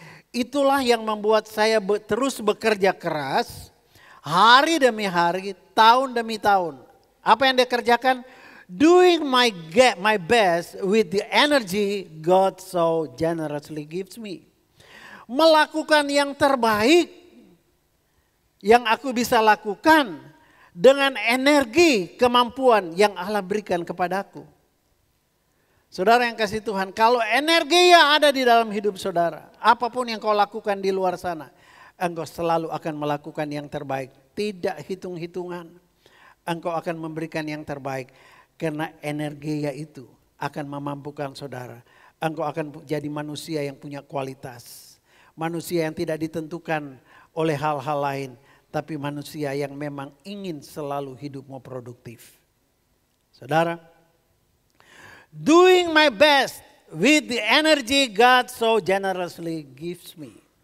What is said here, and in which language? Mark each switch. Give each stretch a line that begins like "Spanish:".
Indonesian: Itulah yang membuat saya terus bekerja keras, hari demi hari, tahun demi tahun. Apa yang dia kerjakan?
English: Doing my best with the energy God so generously gives me.
Indonesian: Melakukan yang terbaik yang aku bisa lakukan dengan energi, kemampuan yang Allah berikan kepadaku. Saudara yang kasih Tuhan, kalau energi yang ada di dalam hidup saudara, apapun yang kau lakukan di luar sana, engkau selalu akan melakukan yang terbaik. Tidak hitung-hitungan, engkau akan memberikan yang terbaik. Karena energi itu akan memampukan saudara. Engkau akan jadi manusia yang punya kualitas. Manusia yang tidak ditentukan oleh hal-hal lain. Tapi manusia yang memang ingin selalu hidupmu produktif.
English: Saudara, doing my best with the energy God so generously gives me.